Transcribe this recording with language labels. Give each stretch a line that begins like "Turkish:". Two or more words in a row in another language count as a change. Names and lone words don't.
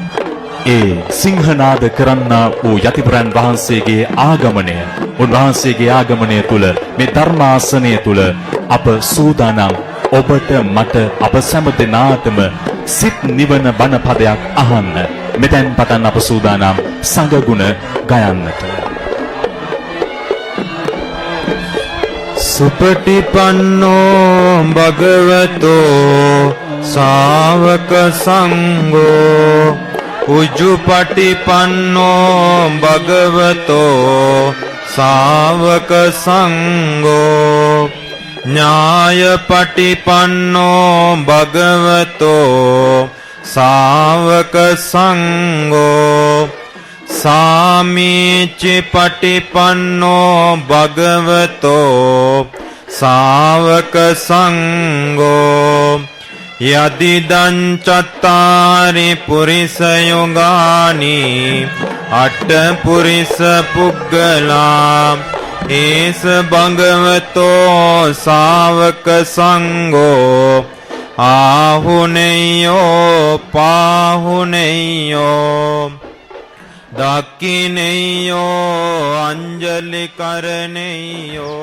Sinhala: ඒ සිංහනාද කරන්නා වූ යතිපුරන් වහන්සේගේ ආගමනය උන්වහන්සේගේ ආගමනය තුල මේ ධර්මාසනය තුල අප සූදානම් ඔබට මට අප සෑම දෙනාටම සිත් නිවන බණ පදයක් අහන්න මෙතෙන් පටන් අප සූදානම් සංඝගුණ ගයන්නට.
Pali: සුපටිපන්නෝ භගවතෝ ශාවක සංඝෝ උජුපටිපන්නෝ භගවතෝ ශාවක සංඝෝ ඥායපටිපන්නෝ භගවතෝ ශාවක සංඝෝ සාමීචි පටිපන්නෝ භගවතෝ ශාවක සංඝෝ යදිදං චත්තාරි පුරිස යෝගානි අට පුරිස පුග්ගලා ඒස භගවතෝ ශාවක සංඝෝ ආහුනේයෝ පාහුනේයෝ දක්ඛිනේයෝ අංජලි කරණේයෝ.